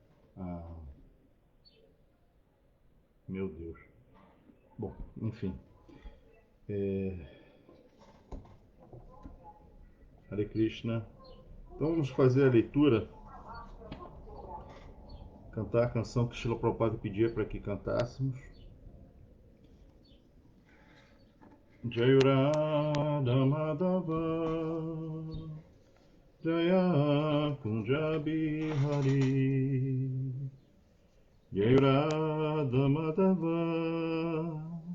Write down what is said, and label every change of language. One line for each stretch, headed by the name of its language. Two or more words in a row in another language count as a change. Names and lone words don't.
Portuguese: Meu Deus. Bom, enfim. Hare Krishna. Então vamos fazer a leitura, cantar a canção que Srila Prabhupada pedia para que cantássemos.
Sanskrit: जय राधा माधव जय कुञ्ज बिहारी जय राधा माधव,